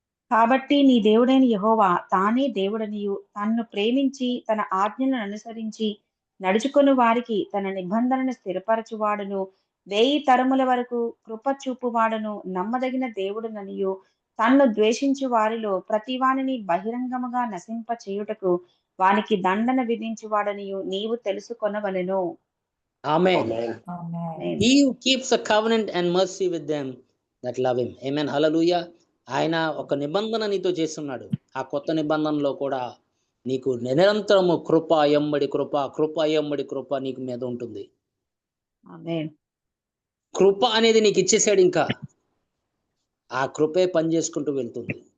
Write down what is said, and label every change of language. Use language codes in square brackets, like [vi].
[te] కాబట్టి నీ దేవుడైన యెహోవా తానే దేవుడనియు తన్ను ప్రేమించి తన ఆజ్ఞలను అనుసరించి నడుచుకొని వారికి తన నిబంధనను స్థిరపరచువాడును 1000 తరముల వరకు కృప చూపువాడును నమ్మదగిన దేవుడుననియు తన్ను ద్వేషించు వారిలో ప్రతివానిని బహిరంగముగా నశింప చేయుటకు వానికి దండన విధించువాడనియు నీవు తెలుసుకొనవలెను. ఆమేన్. [en] Amen. [te] Amen. [en] He who keeps a covenant and mercy with them that love him. [te] Amen. హల్లెలూయా. ఆయన ఒక నిబంధన నీతో చేస్తున్నాడు. ఆ కొత్త నిబంధనలో కూడా నీకు నిరంతరము కృప ఎమ్మడి కృప, కృప ఎమ్మడి కృప నీకు మీద ఉంటుంది. ఆమేన్. కృప అనేది నీకు ఇచ్చేసాడు. ఇంకా ఆ కృపే పని చేసుకుంటూ వెళ్తుంది.